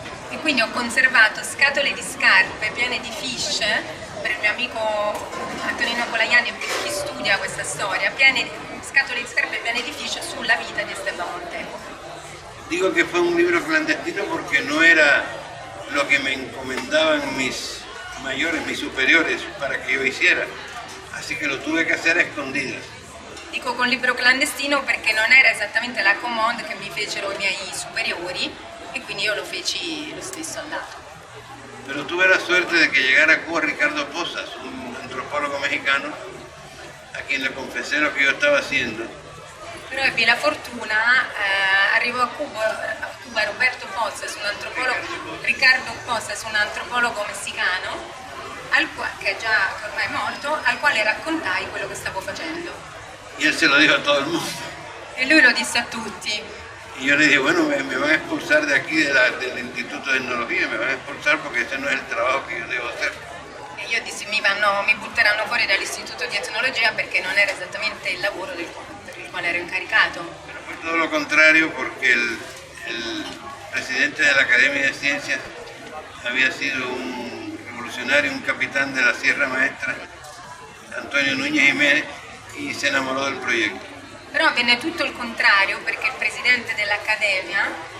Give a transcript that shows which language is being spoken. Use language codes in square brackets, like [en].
[it] E quindi ho conservato scatole di scarpe piene di fiche per il mio amico Antonino Colayani e per chi studia questa storia, scatole di scarpe piene di fiche sulla vita di Esteban Montero. [es] Digo que fue un libro clandestino porque no era lo que me encomendaban mis mayores, mis superiores para que yo hiciera, así que lo tuve que hacer a escondidas. [it] Dico con libro clandestino perché non era esattamente la command che mi fecero i miei superiori e quindi io lo feci lo stesso andato. [es] Pero tuve la suerte de que llegara a Cuba Ricardo Posas, un antropólogo mexicano, a quien le confesé lo que yo estaba haciendo. [it] Però ebbi la fortuna, arrivò a Cuba Roberto Posas, un antropologo, Ricardo Posas, un antropologo messicano, che ormai è morto, al quale raccontai quello che stavo facendo. [es] Y él se lo dijo a todo el mundo. [it] E lui lo disse a tutti. [es] Y yo le dije, bueno, me van a expulsar de aquí, del Instituto de Etnología, me van a expulsar porque ese no es el trabajo que yo debo hacer. [it] E io dissi, mi butteranno fuori dall'istituto di etnologia perché non era esattamente il lavoro per il quale ero incaricato. [es] Pero fue todo lo contrario porque el presidente de la Academia de Ciencias había sido un revolucionario, un capitán de la Sierra Maestra, Antonio Núñez Jiménez, y se enamoró del proyecto. [it] Però avvenne tutto il contrario perché il presidente dell'Accademia